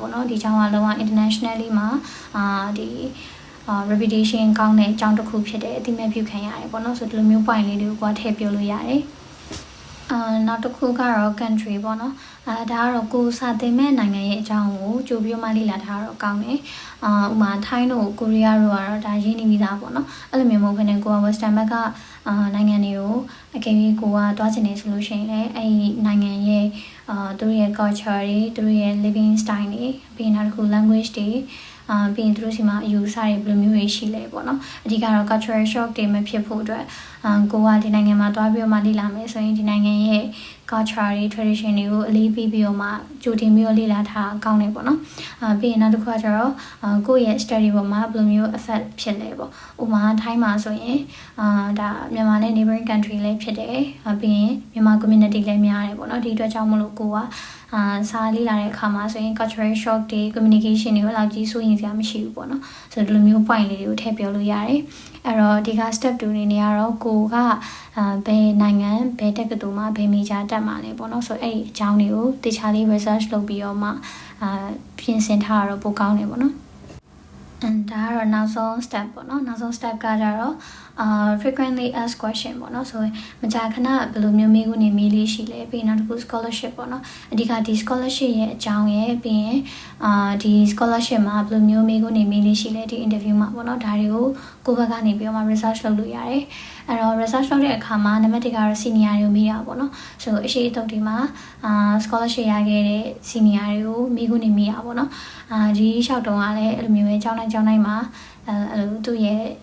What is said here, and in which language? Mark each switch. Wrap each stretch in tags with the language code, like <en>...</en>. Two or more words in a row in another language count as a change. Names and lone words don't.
<my>ပေါ့နော်ဒီကြောင်းကလုံးဝ internationally မှာဒီ reputation ကောင်းတဲ့အကြောင်းတစ်ခုဖြစ်တယ်အတိအမဲ့ပြုခံရတယ်ပေါ့နော်ဆိုဒီလိုမျိုး point လေးတွေကိုထည့်ပြောလို့ရတယ်နောက်တစ်ခုကတော့ country ပေါ့နော်ဒါကတော့ကိုစာသင်မဲ့နိုင်ငံရဲ့အကြောင်းကိုကြိုပြီးမှလေ့လာထားတော့ကောင်းတယ်ဥမာထိုင်းတို့ကိုရီးယားတို့ကတော့ဒါရင်းနေပြီးသားပေါ့နော်အဲ့လိုမျိုးမဟုတ်ဘဲနဲ့ကိုက western ဘက်ကနိုင်ငံတွေကို အကယ်၍ကိုကတွားချင်နေဆိုလို့ရှိရင်လည်းအဲ့ဒီနိုင်ငံရဲ့သူတို့ရဲ့ culture တွေသူတို့ရဲ့</my> <en>living style</en> <my>တွေပြီးနောက်တစ်ခု language တွေပြီးရင်သူတို့စီမှာအယူအဆတွေဘယ်လိုမျိုးတွေရှိလဲပေါ့နော်အဓိကတော့</my> <en>cultural shock</en> <my>တွေမဖြစ်ဖို့အတွက်ကိုကဒီနိုင်ငံမှာတွားပြီးတော့မှလေ့လာမယ်ဆိုရင်ဒီနိုင်ငံရဲ့ culture တွေ tradition တွေကိုအလေးပေးပြီးတော့မှကြိုတင်ပြီးတော့လေ့လာထားကော င်းတယ်ပေါ့နော်ပြီးရင်နောက်တစ်ခုကကျတော့ကိုယ့်ရဲ့ study ပေါ်မှာဘယ်လိုမျိုး effect ဖြစ်လဲပေါ့ဥပမာထိုင်းမှာဆိုရင်ဒါမြန်မာနဲ့</my> <en>neighboring country</en> <my>လည်းဖြစ်တယ်ပြီးရင်မြန်မာ community လည်းများတယ်ပေါ့နော်ဒီအတွက်ကြောင့်မလို့ကိုကစာလေ့လာတဲ့အခါမှာဆိုရင်</my> <en>cultural shock</en> <my>တွေ communication တွေကိုလောက်ကြီးစိုးရင်စရာမရှိဘူးပေါ့နော်ဆိုတော့ဒီလိုမျိုး point လေးတွေကိုထည့်ပြောလို့ရတယ်အဲ့တော့ဒီက step 2နေနေကတော့ကိုကဘယ်နိုင်ငံဘယ်တက္ကသိုလ်မှာဘယ် major တက်မှာလဲပေါ့နော်ဆိုအဲ့ဒီအ ကြောင်းတွေကိုတခြားလေး research လုပ်ပြီးတော့မှပြင်ဆင်ထားတော့ပိုကောင်းတယ်ပေါ့နော်ဒါကတော့နောက်ဆုံး step ပေါ့နော်နောက်ဆုံး step ကကြတော့</my> <en>frequently asked</en> <my>question ပေါ့နော်ဆိုရင်မကြာခဏဘယ်လိုမျိုးမေးခွန်းတွေမေးလေးရှိလဲပြီးနောက်တစ်ခု scholarship ပေါ့နော်အဓိကဒီ scholarship ရဲ့အကြောင်းရဲ့ပြီးရင်ဒီ scholarship မှာဘယ်လိုမျိုးမေးခွန်းတွေမေးလေးရှိလဲဒီ interview မှာပေါ့နော်ဒါတွေကိုကိုယ့်ဘက်ကနေပြီးတော့မှ research လုပ်လို့ရတယ်အဲ့တော့ research လုပ်တဲ့အခါမှာနံပါတ်1ကတော့ senior တွေကိုမေးတာပေါ့နော်ဆိုအရှိအတုပ်ဒီမှာscholarship ရခဲ့တဲ့ senior တွေကိုမေးခွန်းတွေမေးတာပေါ့နော်ဒီလျှောက်တုံးကလည်းအဲ့လိုမျိုးပဲကျောင်းတိုင်းမှာအဲ့လိုသူ့ရဲ့</my>